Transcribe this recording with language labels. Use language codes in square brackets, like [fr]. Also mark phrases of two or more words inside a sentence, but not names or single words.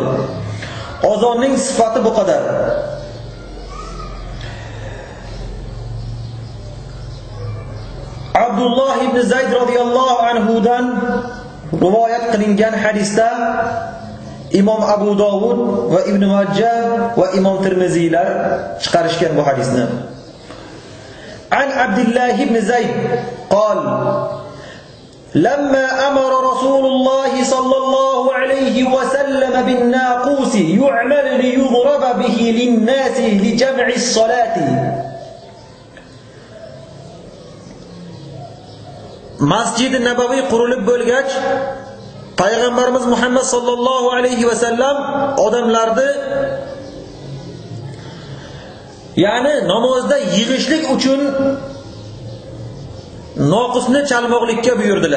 [uz] Ozonning sifati bu qadar. Abdulloh ibn Zayd [ar] رضي الله عنه [uz] dan rivoyat qilingan hadisda Imom Abu Dovud va Ibn Majah va Imom Tirmiziylar chiqarishgan bu hadisni. [ar] عن عبد الله بن زيد قال: "لما أمر رسول الله صلى الله عليه وسلم بالناقوس يعمل ليضرب به للناس لجمع الصلاة." [uz] Masjid-i Nabaviy qurilib bo'lgach, Payg'ambarimiz Muhammad [ar] صلى الله عليه وسلم [uz] odamlarni, ya'ni namozda yig'ishlik uchun noqusni chalmoqlikka buyurdilar.